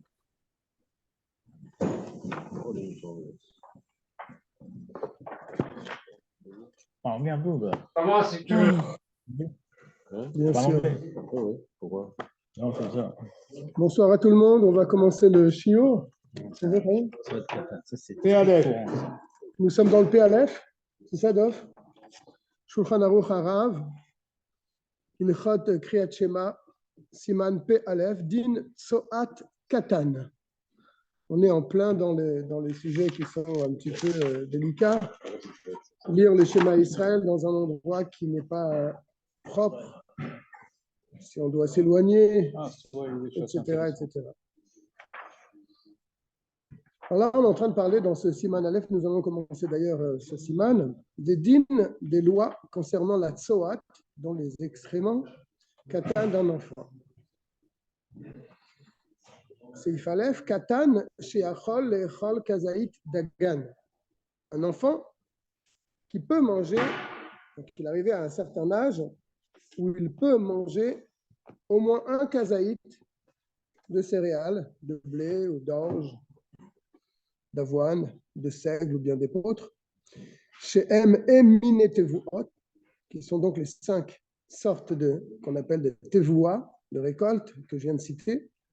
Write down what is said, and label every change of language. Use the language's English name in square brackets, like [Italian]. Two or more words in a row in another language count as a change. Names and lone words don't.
[French] Parle un peu, Comment si tu veux? Bien sûr. Oui, pourquoi? Non, c'est ça. Bonsoir à tout le monde. On va commencer le shiur. C'est vrai, hein? Ça, c'est P-Aleph. courant, ça. Nous sommes dans le P-Aleph. C'est ça, Dov? Shulchan Aruch Harav. [Hebrew] הלכות קריאת שמע. סימן פ״א. דין צואת קטן. [French] On est en plein dans les sujets qui sont un petit peu délicats. Lire le schéma Israël dans un endroit qui n'est pas propre, si on doit s'éloigner, etc., etc. Alors là, on est en train de parler dans ce [Hebrew] סימן א, [French] nous allons commencer d'ailleurs ce Siman, des dînes, des lois concernant la tsoat, dont les excréments, katan d'un enfant. [Hebrew] סעיף א, קטן שיכול לאכול כזית דגן. [French] Un enfant qui peut manger, donc il est arrivé à un certain âge, où il peut manger au moins un kazaït de céréales, de blé ou d'orge, d'avoine, de seigle ou bien d'épeautre, chez M et Minetevuot, qui sont donc les 5 sortes qu'on appelle de tevoua, de récolte, que je viens de citer.